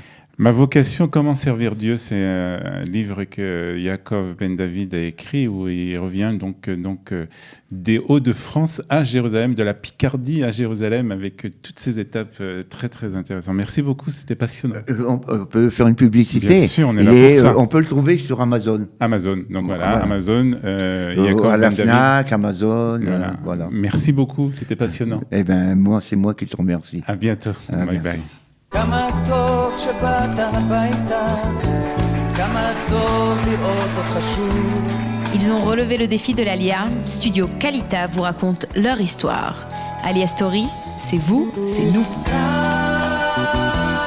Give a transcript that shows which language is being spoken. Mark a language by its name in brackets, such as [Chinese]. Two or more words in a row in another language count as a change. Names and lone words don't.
[French] Ma vocation, comment servir Dieu, c'est un livre que Yaakov Ben David a écrit, où il revient donc des Hauts-de-France à Jérusalem, de la Picardie à Jérusalem, avec toutes ces étapes très très intéressantes. Merci beaucoup, c'était passionnant. On peut faire une publicité. Bien sûr, on est là pour ça. On peut le trouver sur Amazon. Donc voilà. Amazon, Yaakov à la Ben Fnac, David. Amazon, voilà. Merci beaucoup, c'était passionnant. Eh bien, c'est moi qui te remercie. À bientôt. Bye bye. [Hebrew] כמה טוב שבאת הביתה, כמה טוב לראות אותך שוב. [French] Ils ont relevé le défi de l'Alia. Studio Kalita vous raconte leur histoire. Alia Story, c'est vous, c'est nous.